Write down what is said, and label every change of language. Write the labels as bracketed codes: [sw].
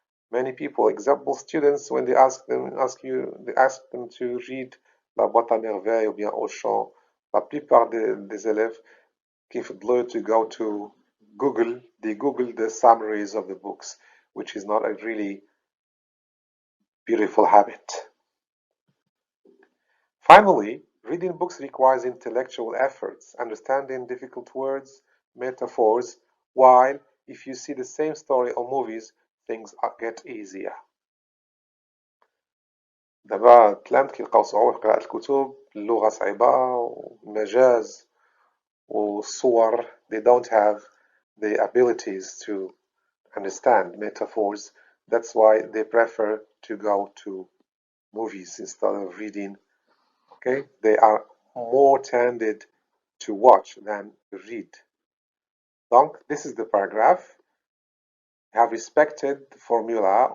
[en] Many people, example students, when they ask them to read La Boîte à Merveilles [fr] ou bien [en] Auchan, [fr] la plupart des élèves [ar] كيفضلوا [en] to go to Google, they Google the summaries of the books, which is not a really beautiful habit. Finally, reading books requires intellectual efforts, understanding difficult words, metaphors, while if you see the same story or movies, things get easier. [ar] دابا التلامذ كيلقاو صعوبة في قراءة الكتب، اللغة صعيبة والمجاز والصور [en] they don't have the abilities to understand metaphors. That's why they prefer to go to movies instead of reading. Okay, they are more tended to watch than to read. Donc, this is the paragraph. We have respected the formula.